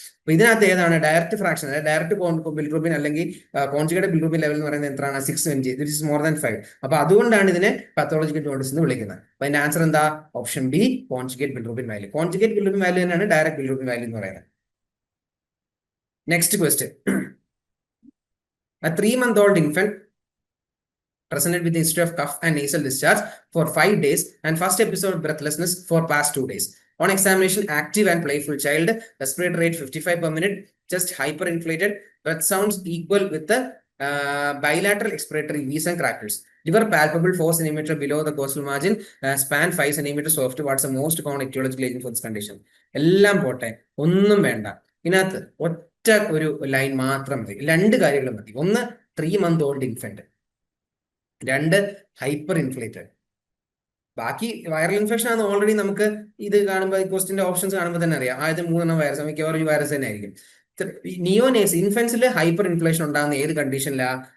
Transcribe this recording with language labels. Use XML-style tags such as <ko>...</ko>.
<ml>അപ്പൊ ഇതിനകത്ത് ഏതാണ് ഡയറക്റ്റ് ഫ്രാക്ഷൻ, ഡയറക്റ്റ് ബിലിറൂബിൻ അല്ലെങ്കിൽ കോൺജുഗേറ്റ് ബിലിറൂബിൻ ലെവൽ എന്ന് പറയുന്നത് എത്രയാണ്? 6 mg,</ml> <en>Which is more than 5.</en> <ml>അപ്പൊ അതുകൊണ്ടാണ് ഇതിനെ പാത്തോളജിക്കൽ ജോണ്ടിസ് എന്ന് വിളിക്കുന്നത്. അപ്പൊ അതിന്റെ ആൻസർ എന്താ? Option B conjugate bilirubin value. Conjugate bilirubin value തന്നെയാണ് ഡയറക്റ്റ് ബിലിറൂബിൻ വാല്യൂ എന്ന് പറയുന്നത്.</ml> <en>Next question. A 3-month-old infant presented with a history of cough and nasal discharge for 5 days and first episode of breathlessness for past 2 days. On examination, active and playful child, respiratory rate 55 per minute, chest hyperinflated, breath sounds equal with the bilateral expiratory wheeze and crackles. Liver palpable 4 cm below the costal margin, span 5 cm soft. What's the most common etiological agent for this condition?</en> <ml>എല്ലാം പോട്ടെ, ഒന്നും വേണ്ട. ഇതിനകത്ത് ഒറ്റ ഒരു line മാത്രം മതി, 2 കാര്യങ്ങൾ മതി. ഒന്ന് 3-month-old infant, 2 ഹൈപ്പർ ഇൻഫ്ലേറ്റഡ്. ബാക്കി വൈറൽ ഇൻഫെക്ഷൻ ആണ് ഓൾറെഡി നമുക്ക് ഇത് കാണുമ്പോൾ ക്വസ്റ്റിന്റെ ഓപ്ഷൻസ് കാണുമ്പോൾ തന്നെ അറിയാം. ആദ്യം 3 വൈറസ്, മിക്കവാറും ഈ വൈറസ് തന്നെ ആയിരിക്കും. നിയോനേസ് ഇൻഫൻസിൽ ഹൈപ്പർ ഇൻഫ്ലേഷൻ ഉണ്ടാകുന്ന ഏത് കണ്ടീഷനിലാ?</ml>